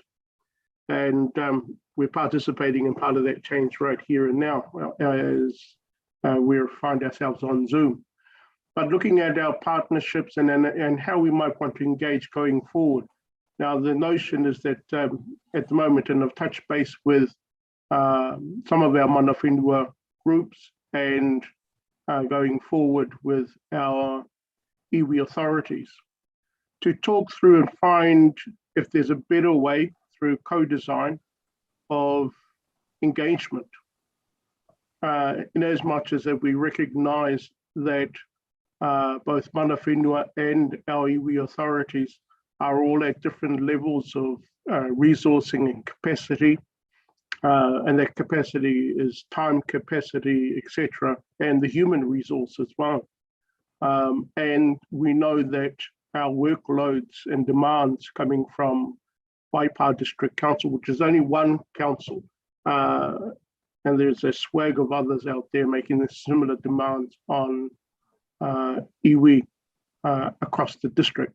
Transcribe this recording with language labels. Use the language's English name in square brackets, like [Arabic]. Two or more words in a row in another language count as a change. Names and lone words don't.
[English] And we're participating in part of that change right here and now as we find ourselves on Zoom. But looking at our partnerships and how we might want to engage going forward. Now, the notion is that at the moment, and I've touched base with some of our [Māori] mana whenua [English] groups and going forward with our iwi authorities, to talk through and find if there's a better way through co-design of engagement. In as much as that we recognise that both [Māori] mana whenua [English] and our iwi authorities are all at different levels of resourcing and capacity, and that capacity is time capacity, etc., and the human resource as well. And we know that our workloads and demands coming from Waipa District Council, which is only one council, and there's a swag of others out there making the similar demands on iwi across the district.